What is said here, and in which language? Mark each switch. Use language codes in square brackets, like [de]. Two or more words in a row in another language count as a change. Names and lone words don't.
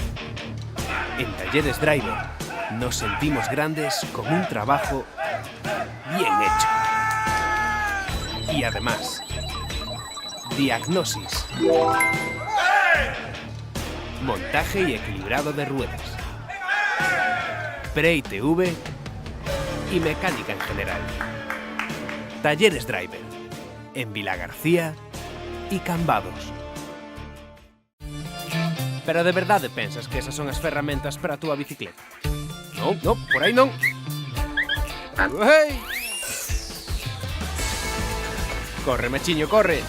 [es] En Talleres Driver nos sentimos grandes con un trabajo bien hecho. Y además, diagnosis, montaje y equilibrado de ruedas, pre-ITV y mecánica en general. Talleres Driver, en Vilagarcía y Cambados. [gl] Pero de verdade pensas que esas son as ferramentas para a túa bicicleta? Non, non, por aí non. Hey! Corre, machiño, corre.